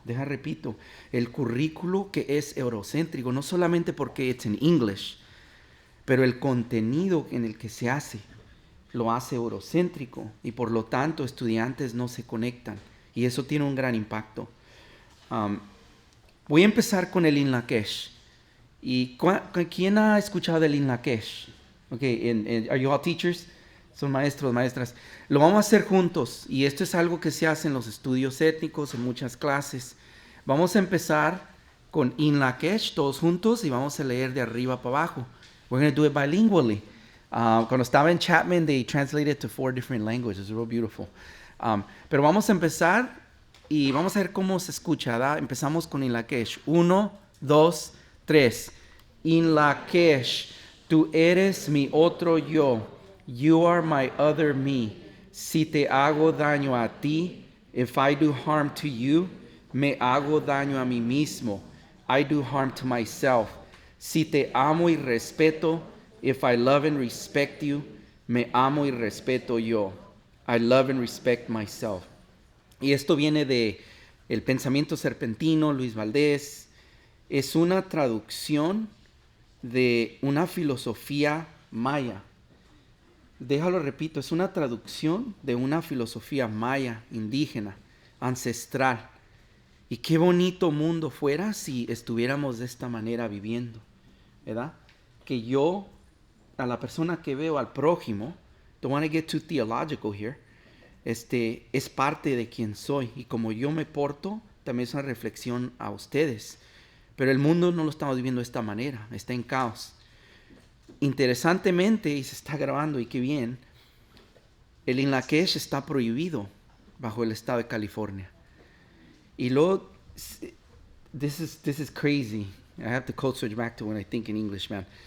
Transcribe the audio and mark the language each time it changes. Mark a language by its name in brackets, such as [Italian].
[Spanish] Repito, el currículo que es eurocéntrico, no solamente porque es en English, pero el contenido en el que se hace lo hace eurocéntrico y por lo tanto estudiantes no se conectan y eso tiene un gran impacto. Voy a empezar con el Inlakesh. ¿Y quién ha escuchado del Inlakesh? [English] Okay, are you all teachers? [Spanish] Son maestros, maestras. Lo vamos a hacer juntos y esto es algo que se hace en los estudios étnicos, en muchas clases. Vamos a empezar con In Lakesh, todos juntos, y vamos a leer de arriba para abajo. [English] We're going to do it bilingually. [Spanish] Cuando estaba en Chapman, [English] they translated to 4 different languages. It's real beautiful. [Spanish] Pero vamos a empezar y vamos a ver cómo se escucha, ¿verdad? Empezamos con In Lakesh. 1, 2, 3. In Lakesh, tú eres mi otro yo. [English] You are my other me. [Spanish] Si te hago daño a ti, [English] if I do harm to you, [Spanish] me hago daño a mí mismo. [English] I do harm to myself. [Spanish] Si te amo y respeto, [English] if I love and respect you, [Spanish] me amo y respeto yo. [English] I love and respect myself. [Spanish] Y esto viene de El Pensamiento Serpentino, Luis Valdés. Es una traducción de una filosofía maya. Déjalo repito, es una traducción de una filosofía maya, indígena, ancestral. Y qué bonito mundo fuera si estuviéramos de esta manera viviendo, ¿verdad? Que yo, a la persona que veo, al prójimo, [English] don't want to get too theological here, [Spanish] es parte de quien soy. Y como yo me porto, también es una reflexión a ustedes. Pero el mundo no lo estamos viviendo de esta manera, está en caos. Interesantemente, y se está grabando, y qué bien, el In Lakesh está prohibido bajo el estado de California. Y luego, [English] this is crazy. I have to code switch back to when I think in English, man.